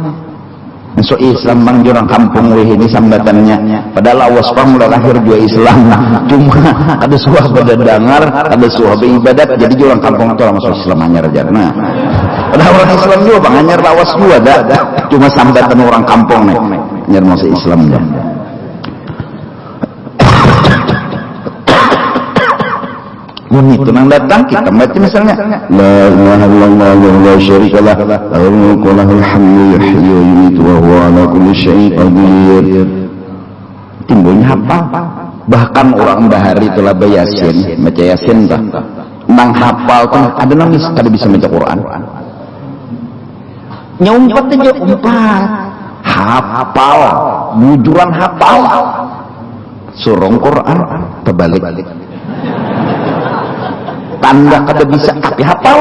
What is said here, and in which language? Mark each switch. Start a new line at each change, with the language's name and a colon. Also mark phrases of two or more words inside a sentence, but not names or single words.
Banjar: Masuk Islam bang jurang kampung weh ini sambatannya, padahal awas pang udah lahir juga Islam, cuma ada suah pada dengar, ada suah beribadat, jadi jurang kampung itu masuk Islam hanya raja. Nah, padahal orang Islam juga bang hanya awas juga ada, cuma sambatan orang kampung nih, hanya masuk Islam ya. Itu nang datang kita baca misalnya
Arabic: لا إله إلا الله ولا شريك له له الملك وله الحمد يحيي ويميت وهو على كل شيء قدير.
Banjar: Timbulnya hafal, bahkan orang bahari telah bayasin baca yasin bah nang hafal tuh ada nang kada bisa baca Quran nyumpat aja umpat hafal bujuran hafal surong Quran terbalik tanda kada bisa tapi hafal.